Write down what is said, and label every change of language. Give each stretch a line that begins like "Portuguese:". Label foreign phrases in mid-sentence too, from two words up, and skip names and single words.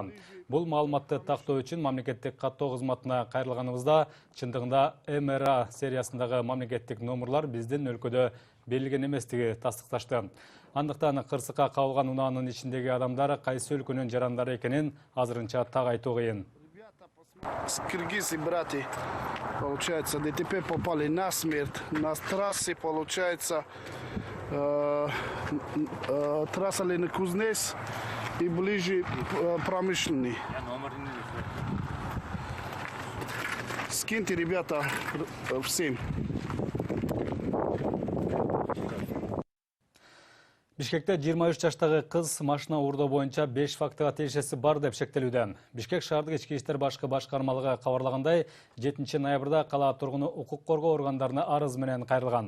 Kyrgyz: Бул маалыматты тактоо үчүн мамлекеттик каттоо кызматына кайрылганыбызда чындыгында МРА сериясындагы мамлекеттик номерлар биздин өлкөдө берилген эместиги тастыкташты. Андыктан кырсыкка кабылган унаанын ичиндеги адамдар кайсы өлкөнүн жарандары экенин азырынча так айтуу кыйын.
Russian: Киргизы братья, получается, ДТП попали на смерть. На трассе, получается, трасса Ленинск-Кузнецк и ближе промышленный. Скиньте, ребята, всем.
Kyrgyz: Бишкекте 23 жаштагы кыз машина уурдоо боюнча 5 фактыга тиешеси бар деп шектелүүдө. Бишкек шаардык ички иштер башкы башкармалыгы кабарлагандай, 7 ноябрда кала тургуну укук коргоо органдарына арыз менен кайрылган.